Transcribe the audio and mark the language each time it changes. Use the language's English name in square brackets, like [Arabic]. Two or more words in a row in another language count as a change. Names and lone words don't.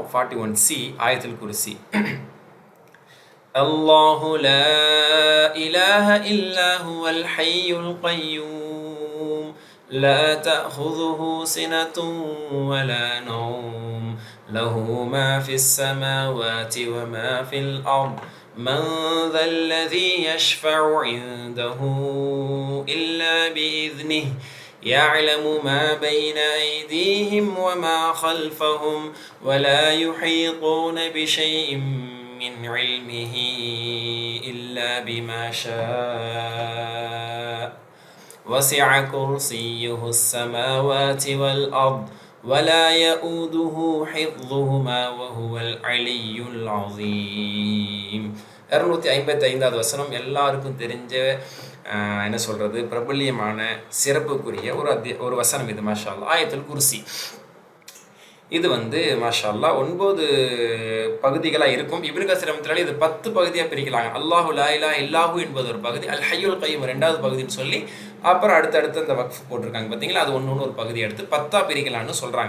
[Arabic] 41C آية الكرسي. الله لا إله إلا هو الحي القيوم لا تأخذه سنة ولا نوم له ما في السماوات وما في الأرض من ذا الذي يشفع عنده إلا بإذنه يعلم ما بين أيديهم وما خلفهم ولا يحيطون بشيء من علمه إلا بما شاء وسع كرسيه السماوات والأرض ولا يؤوده حفظهما وهو العلي العظيم. [Tamil] 255வது வசனம் எல்லாருக்கும் தெரிஞ்ச என்ன சொல்கிறது, பிரபல்யமான சிறப்புக்குரிய ஒரு வசனம் இது. [Arabic] ما شاء الله. آية الكرسي. [Tamil] இது வந்து [Arabic] ما شاء الله [Tamil] 9 பகுதிகளாக இருக்கும். இப்னு கஸீர் ரஹ்மத்துல்லாஹி இது 10 பகுதியாக பிரிக்கலாங்க. [Arabic] الله لا إله إلا هو [Tamil] என்பது ஒரு பகுதி, [Arabic] الحي القيوم [Tamil] 2வது பகுதின்னு சொல்லி அப்புறம் அடுத்தடுத்து அந்த வக்ஃப் போட்டிருக்காங்க பார்த்தீங்களா, அது ஒன்று ஒரு பகுதி எடுத்து 10ஆ பிரிக்கலான்னு சொல்கிறாங்க.